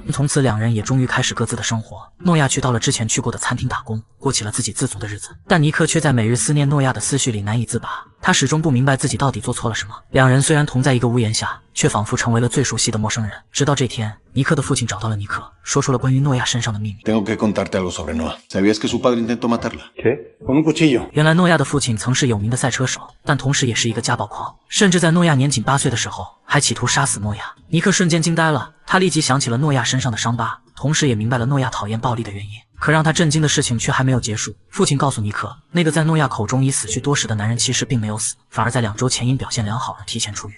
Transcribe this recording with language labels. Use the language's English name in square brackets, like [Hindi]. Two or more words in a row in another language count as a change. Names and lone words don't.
[Chinese] 从此两人也终于开始各自的生活。诺亚去到了之前去过的餐厅打工，过起了自给自足的日子，但尼克却在每日思念诺亚的思绪里难以自拔。他始终不明白自己到底做错了什么。两人虽然同在一个屋檐下，却仿佛成为了最熟悉的陌生人。直到这天，尼克的父亲找到了尼克，说出了关于诺亚身上的秘密。 [Spanish] Tengo que contarte algo sobre Noah. ¿Sabías que su padre intentó matarla? ¿Qué? Con un cuchillo. [Chinese] 原来诺亚的父亲曾是有名的赛车手，但同时也是一个家暴狂，甚至在诺亚年仅8岁的时候，还企图杀死诺亚。尼克瞬间惊呆了，他立即想起了诺亚身上的伤疤，同时也明白了诺亚讨厌暴力的原因。可让他震惊的事情却还没有结束，父亲告诉尼克，那个在诺亚口中已死去多时的男人其实并没有死，反而在2周前因表现良好而提前出狱。